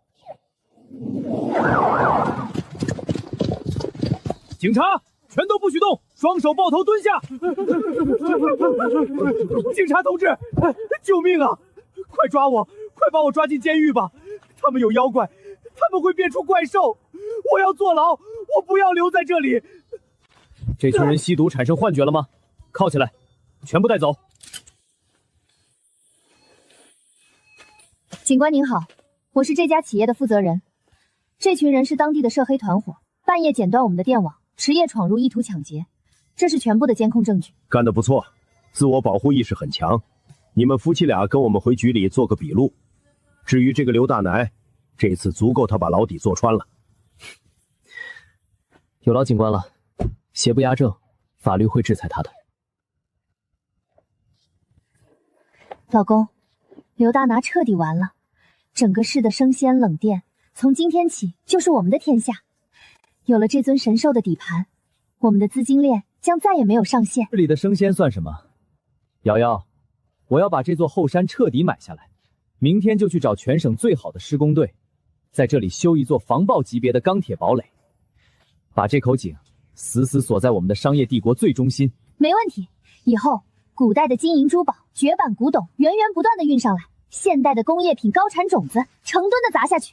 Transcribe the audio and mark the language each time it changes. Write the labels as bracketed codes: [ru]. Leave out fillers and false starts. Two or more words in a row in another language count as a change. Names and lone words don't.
[zh] 警察，全都不許動，雙手抱頭蹲下！警察同志，救命啊！快抓我，快把我抓進監獄吧！他們有妖怪，他們會變出怪獸，我要坐牢，我不要留在這裡。這群人吸毒產生幻覺了嗎？銬起來，全部帶走。警官您好，我是這家企業的負責人。這群人是當地的涉黑團夥，半夜剪斷我們的電網，遲夜闖入，意圖搶劫。這是全部的監控證據。幹得不錯，自我保護意識很強。你們夫妻倆跟我們回局裡做個筆錄。至於這個劉大奶，這次足夠他把牢底坐穿了。有劳警官了，邪不压正，法律会制裁他的。老公，刘大拿徹底完了，整個市的生鮮冷店從今天起就是我們的天下。有了這尊神獸的底盤，我們的資金鏈將再也沒有上限。這裡的生鮮算什麼？瑶瑶，我要把這座後山徹底買下來，明天就去找全省最好的施工隊，在這裡修一座防爆級別的鋼鐵堡壘，把這口井死死鎖在我們的商業帝國最中心。沒問題，以後古代的金銀珠宝、絕版古董源源不斷的運上來，現代的工業品高產種子成噸的砸下去。